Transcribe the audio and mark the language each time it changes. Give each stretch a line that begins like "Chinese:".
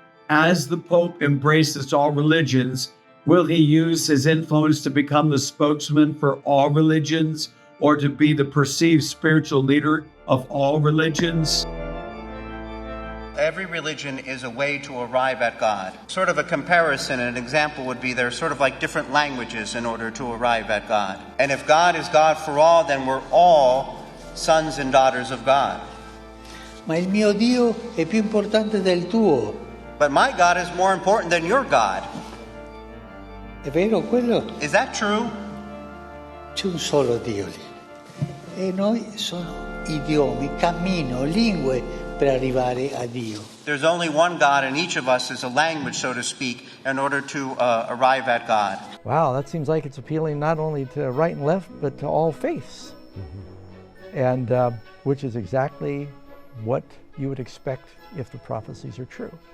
English: As the Pope embraces all religions, will he use his influence to become the spokesman for all religions, or to be the perceived spiritual leader of all religions? Every religion is a way to arrive at God. Sort of a comparison, an example would be they're sort of like different languages in order to arrive at God. And if God is God for all, then we're all sons and daughters of God.
Italian: Ma il mio Dio è più importante del tuo.
English: But my God is more important than your God.
Italian: È vero quello?
English: Is that true?
Italian: C'è un solo Dio lì. E noi sono idiomi, cammino, lingue per arrivare a Dio.
English: There's only one God, and each of us is a language, so to speak, in order to arrive at God. Wow, that seems like it's appealing not only to right and left, but to all faiths. And which is exactly what you would expect if the prophecies are true.